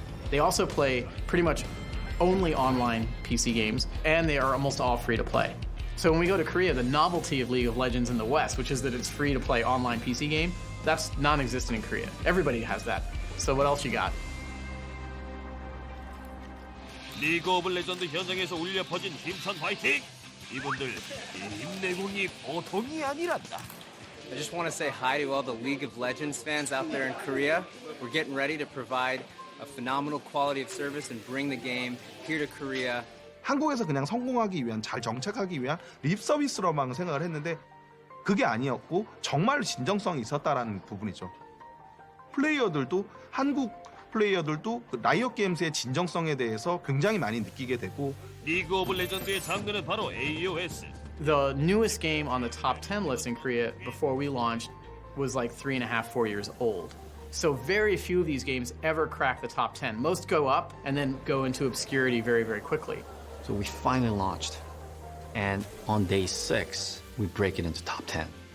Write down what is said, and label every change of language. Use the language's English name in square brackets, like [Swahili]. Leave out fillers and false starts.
[English] They also play pretty much only online PC games, and they are almost all free to play. So when we go to Korea, the novelty of League of Legends in the West, which is that it's free to play online PC game, that's non-existent in Korea. Everybody has that. So what else you got? [Korean] 리그 오브 레전드 현장에서 울려 퍼진 힘찬 화이팅! 이분들 이 힘내공이 보통이 아니란다. [English] I just want to say hi to all the League of Legends fans out there in Korea. We're getting ready to provide a phenomenal quality of service and bring the game here to Korea. [Korean] 한국에서 그냥 성공하기 위한, 잘 정착하기 위한 립 서비스로만 생각을 했는데 그게 아니었고 정말 진정성이 있었다라는 부분이죠. 플레이어들도 한국 플레이어들도 그 라이엇 게임즈의 진정성에 대해서 굉장히 많이 느끼게 되고. 리그 오브 레전드의 장르는 바로 AOS. [English] The newest game on the top 10 list in Korea before we launched was like 3.5, 4 years old. So very few of these games ever crack the top 10. Most go up and then go into obscurity very, very quickly. So we finally launched, and on day 6, we break it into top 10.